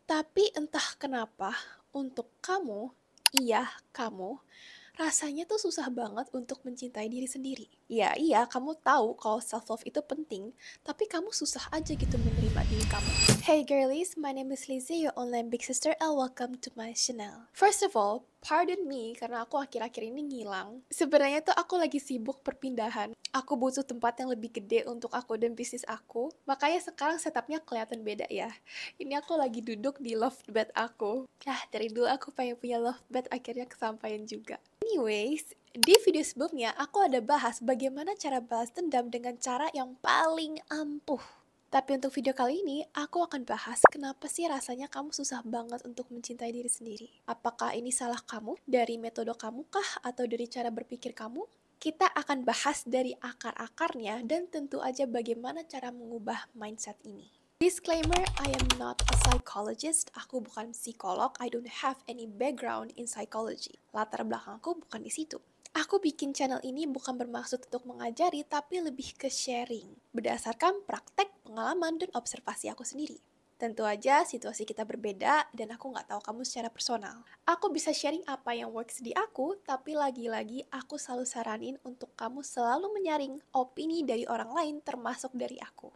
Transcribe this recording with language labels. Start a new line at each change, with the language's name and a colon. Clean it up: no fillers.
Indonesian: Tapi entah kenapa, untuk kamu, iya kamu, rasanya tuh susah banget untuk mencintai diri sendiri. Iya, kamu tahu kalau self-love itu penting, tapi kamu susah aja gitu menerima diri kamu.
English: Hey girlies, my name is Lizzie, your online big sister, and welcome to my channel. First of all, pardon me
Indonesian: karena aku akhir-akhir ini ngilang. Sebenarnya tuh aku lagi sibuk perpindahan. Aku butuh tempat yang lebih gede untuk aku dan bisnis aku. Makanya sekarang setupnya kelihatan beda ya. Ini aku lagi duduk di loft bed aku. Dari dulu aku pengen punya loft bed, akhirnya kesampaian juga. Anyways, di video sebelumnya aku ada bahas bagaimana cara balas dendam dengan cara yang paling ampuh. Tapi untuk video kali ini, aku akan bahas kenapa sih rasanya kamu susah banget untuk mencintai diri sendiri. Apakah ini salah kamu, dari metode kamu kah, atau dari cara berpikir kamu? Kita akan bahas dari akar-akarnya dan tentu aja bagaimana cara mengubah mindset ini.
English: Disclaimer, I am not a psychologist.
Indonesian: Aku bukan psikolog.
English: I don't have any background in psychology.
Indonesian: Latar belakangku bukan di situ. Aku bikin channel ini bukan bermaksud untuk mengajari, tapi lebih ke sharing. Berdasarkan praktek, pengalaman, dan observasi aku sendiri. Tentu aja situasi kita berbeda, dan aku nggak tahu kamu secara personal. Aku bisa sharing apa yang works di aku, tapi lagi-lagi aku selalu saranin untuk kamu selalu menyaring opini dari orang lain, termasuk dari aku.